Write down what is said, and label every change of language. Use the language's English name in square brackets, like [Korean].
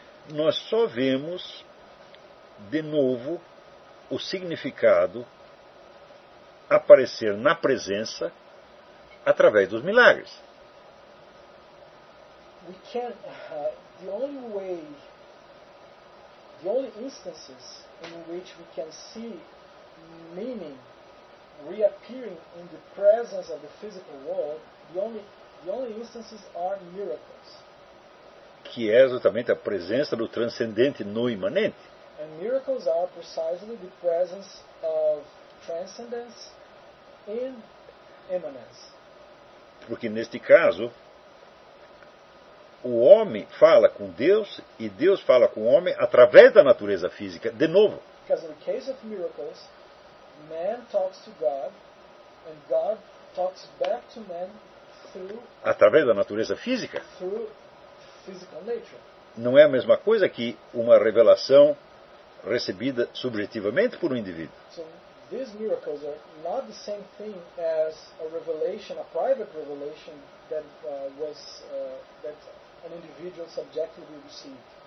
[Portuguese] Nós só vemos de novo o significado aparecer na presença através dos milagres. [English] We can the only way, the only instances in which we can see meaning reappearing in the presence of the physical world, the only instances are miracles. [Portuguese] Que é exatamente a presença do transcendente no imanente. [English] And miracles are precisely the presence of transcendence in immanence. [Portuguese] Porque neste caso, o homem fala com Deus e Deus fala com o homem através da natureza física, de novo. [English] Because in the case of miracles, man talks to God, and God talks back to man through, [Portuguese] através da natureza física. [English] Through physical nature. [Portuguese] Não é a mesma coisa que uma revelação recebida subjetivamente por um indivíduo. [English] So, these miracles are not the same thing as a revelation, a private revelation that was that an individual subjectively received.